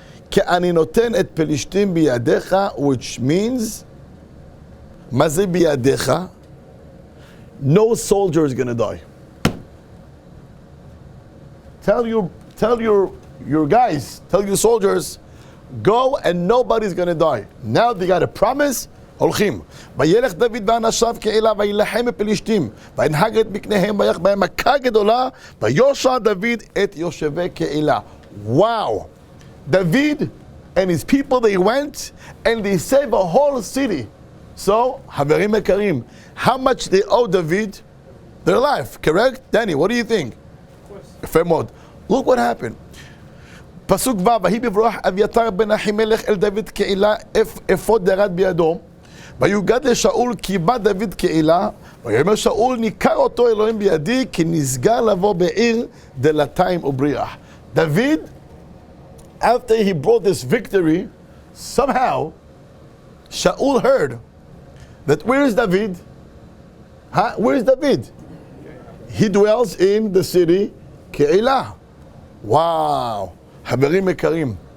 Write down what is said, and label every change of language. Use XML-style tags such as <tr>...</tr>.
<he>Ki ani noten et pelishtim biyadecha,</he> <en>which means,</en> <he>ma ze biyadecha?</he> <en>No soldier is going to die. Tell tell your guys, tell your soldiers, go and nobody's going to die. Now they got a promise.</en> <he>הולכים. וילך דוד ואנשיו קהילה וילחם בפלישתים וינהג את מקניהם ויך בהם מכה גדולה ויושע דוד את יושבי קהילה.</he> <en>Wow. David and his people, they went and they saved a whole city. So,</en> <he>חברים יקרים,</he> <en>how much they owe David? Their life, correct? Danny, what do you think?</en> <he>יפה מאוד.</he> <en>Look what happened.</en> <he>פסוק ו' ויהי בברוח אביתר בן אחימלך אל דוד קהילה אפוד ירד בידו ויוגד לשאול כי בא דוד קהילה ויאמר שאול ניכר אותו אלוהים בידי כי נסגר לבוא בעיר דלתיים ובריח.</he> <en>David, after he brought this victory, somehow Shaul heard that where is David? Where is David? He dwells in the city קהילה. Wow.</en> <he>חברים יקרים.</he>